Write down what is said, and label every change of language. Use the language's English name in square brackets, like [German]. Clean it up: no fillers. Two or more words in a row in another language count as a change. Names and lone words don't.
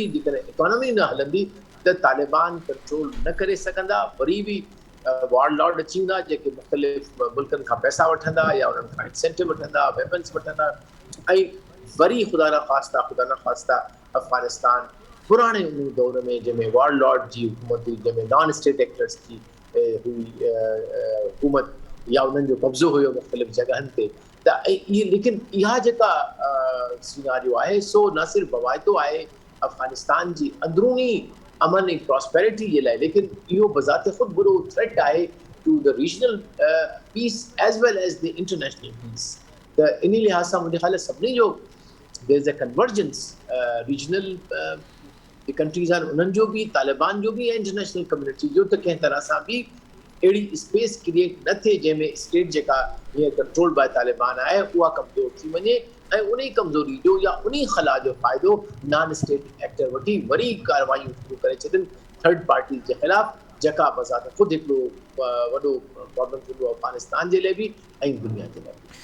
[Sindhi] जेकॾहिं इकोनॉमी न हलंदी त तालिबान कंट्रोल न करे सघंदा, वरी बि वॉरलॉर्ड अची वेंदा जेके मुख़्तलिफ़ मुल्कनि खां पैसा वठंदा या उन्हनि खां इंसेंटिव वठंदा, वेपन्स वठंदा, ऐं वरी ख़ुदा न ख़्वास्ता अफ़गानिस्तान पुराणे उन दौर में जंहिंमें वॉरलॉर्ड जी हुकूमत हुई, जंहिंमें [English] non state actors [Sindhi] जी हुई हुकूमत या उन्हनि जो कब्ज़ो हुयो मुख़्तलिफ़ जॻहनि ते, त इहे लेकिन इहा जेका सिनारियो आहे सो न सिर्फ़ु बवाइतो आहे अफ़गानिस्तान जी अंदरूनी अमन ऐं प्रॉस्पेरिटी जे लाइ, लेकिन इहो बज़ात ख़ुदि वॾो थ्रेट आहे [English] to the regional peace as well as the international peace. [Sindhi] त इन लिहाज़ सां मुंहिंजे ख़्याल सभिनी जो [English] there is a convergence regional countries [Sindhi] आहिनि उन्हनि जो बि, तालिबान जो बि ऐं [English] international community [Sindhi] जो, त कंहिं तरह सां बि अहिड़ी [English] space create [Sindhi] न थिए जंहिंमें स्टेट जेका हीअं [English] control by Taliban [Sindhi] आहे उहा कमज़ोर थी वञे ऐं उन कमज़ोरी जो या उन खला जो फ़ाइदो [English] non state actor [Sindhi] वठी वरी कार्रवाइयूं शुरू करे छॾनि [English] third party [Sindhi] जे ख़िलाफ़, जेका बज़ात ख़ुदि हिकिड़ो वॾो प्रॉब्लम थींदो अफ़गानिस्तान जे लाइ बि ऐं दुनिया जे लाइ बि।